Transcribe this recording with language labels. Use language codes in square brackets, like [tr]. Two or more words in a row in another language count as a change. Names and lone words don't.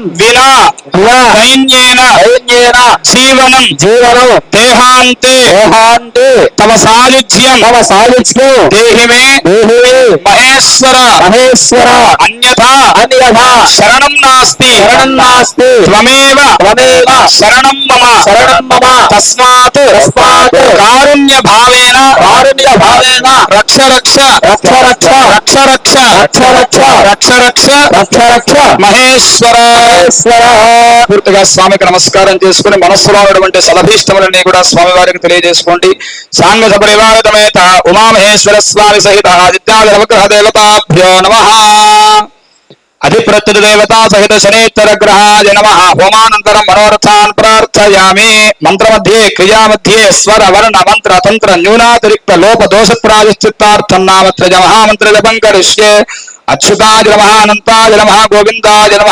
[sa] विना दैन्येन जीवनं देहान्ते तव सायुज्यं देहि मे महेश्वर अन्यथा शरणं नास्ति त्वमेव शरणं मम तस्मात् कारुण्य भावेन रक्ष [te] మహేశ్వర పూర్తిగా స్వామికి నమస్కారం చేసుకుని మనస్సులో ఉన్నటువంటి సలభీష్టములన్నీ కూడా స్వామి వారికి తెలియజేసుకోండి. [sa] సాంగ సపరివారతమేత ఉమామహేశ్వర స్వామి సహిత ఆదిత్యాది నవగ్రహ దేవతాభ్యో నమః. अधिप्रत्यय देवता सहित शनैश्चर ग्रहाय नमः. होमानन्तरं मनोरथान् प्रार्थयामि. मंत्र मध्ये क्रिया मध्ये स्वर वर्ण मंत्र तंत्र न्यूनातिरिक्त लोप दोष प्रायश्चित्तार्थं नामत्रय महामंत्र जपं करिष्ये. अच्युताय नमः अनंताय नमः गोविंदाय नमः.